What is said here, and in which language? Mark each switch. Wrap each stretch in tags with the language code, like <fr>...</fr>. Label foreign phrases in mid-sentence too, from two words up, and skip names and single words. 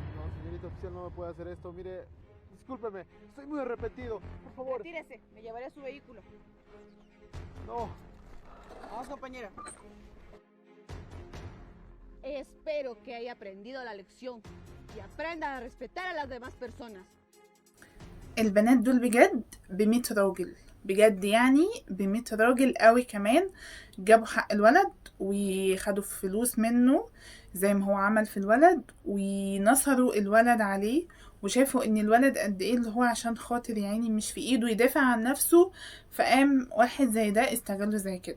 <es>No, señorita oficial, no me puede hacer esto. Mire, discúlpeme, estoy muy arrepentido. Por favor. Retírese, me llevaré a su vehículo. No. Vamos, compañera. Espero que haya aprendido la lección y aprenda a respetar a las demás personas.</es> <ar>البنات دول بجد ب100 راجل بجد، يعني ب100 راجل قوي كمان جابوا حق الولد وخدوا فلوس منه زي ما هو عمل في الولد، ونصروا الولد عليه وشافوا ان الولد قد ايه اللي هو عشان خاطر يعني مش في ايده يدافع عن نفسه، فقام واحد زي ده استغله زي كده.</ar>